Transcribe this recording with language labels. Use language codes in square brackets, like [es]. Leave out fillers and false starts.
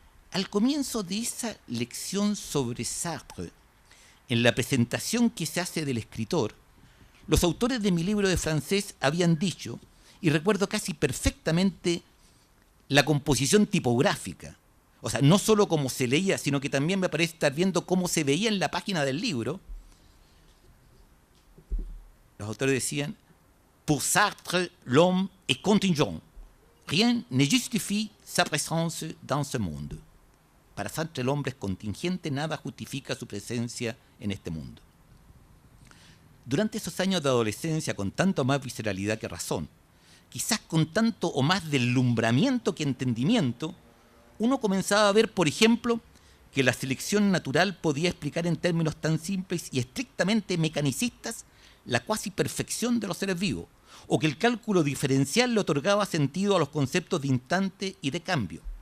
[es] Al comienzo de esa lección sobre Sartre, en la presentación que se hace del escritor, los autores de mi libro de francés habían dicho, y recuerdo casi perfectamente la composición tipográfica, o sea, no solo cómo se leía, sino que también me parece estar viendo cómo se veía en la página del libro. Los autores decían, [fr] pour Sartre, l'homme est contingent. Rien ne justifie sa présence dans ce monde. [es] Para Sartre el hombre es contingente, nada justifica su presencia en este mundo. Durante esos años de adolescencia, con tanto más visceralidad que razón, quizás con tanto o más deslumbramiento que entendimiento, uno comenzaba a ver, por ejemplo, que la selección natural podía explicar en términos tan simples y estrictamente mecanicistas la cuasi perfección de los seres vivos, o que el cálculo diferencial le otorgaba sentido a los conceptos de instante y de cambio.